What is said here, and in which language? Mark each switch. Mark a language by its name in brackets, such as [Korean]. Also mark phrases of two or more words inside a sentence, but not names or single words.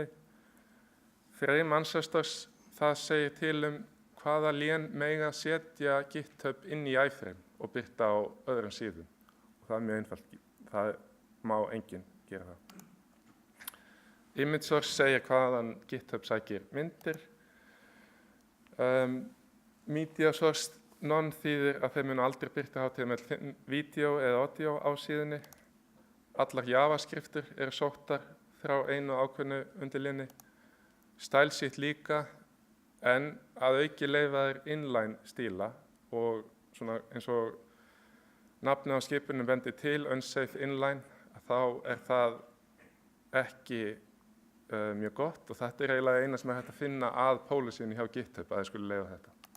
[English] Frame Ancestors, [Icelandic] það segir til hvaða lén mega setja GitHub inn í iframe og birta á öðrum síðum. Og það er mjög einfalt, það má enginn gera það. [English] Image Source [Icelandic] segir hvaðan GitHub sækir myndir. [English] Media Source none [Icelandic] þýðir að þeir munu aldrei birta HTML vídeó eða audio á síðunni. Allar JavaScriptur eru sóttar frá einu ákveðnu undirléni. Stylesheet líka, en að auki leyfa þeir inline stíla og svona eins og nafnið á skipunum bendir til [English] unsafe inline, [Icelandic] þá er það ekki mjög gott og þetta er eiginlega eina sem er hægt að finna að policyinu hjá GitHub að þeir skuli leyfa þetta.